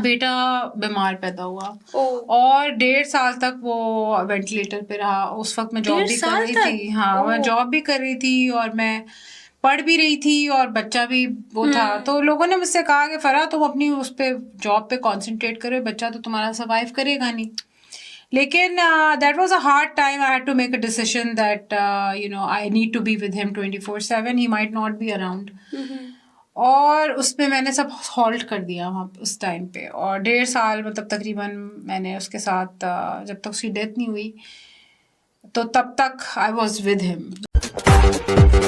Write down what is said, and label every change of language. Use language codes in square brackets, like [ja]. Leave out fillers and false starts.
[hi] बेटा बीमार पैदा हुआ और 1.5 साल तक वो वेंटिलेटर पे रहा। उस वक्त मैं जॉब भी कर रही थी। हाँ, मैं जॉब भी कर रही थी और मैं पढ़ भी रही थी और बच्चा भी वो था। तो लोगों ने मुझसे कहा कि फरा तुम अपनी उस पे जॉब पे कॉन्सेंट्रेट करो, बच्चा तो तुम्हारा सर्वाइव करेगा नहीं। [en] लेकिन that was a hard time. I had to make a decision that I need to be with him 24/7. He might not be around. [hi] और उसमें मैंने सब हॉल्ट कर दिया वहाँ उस टाइम पे, और 1.5 साल मतलब तकरीबन मैंने उसके साथ जब तक उसकी डेथ नहीं हुई तो तब तक [en] I was with him.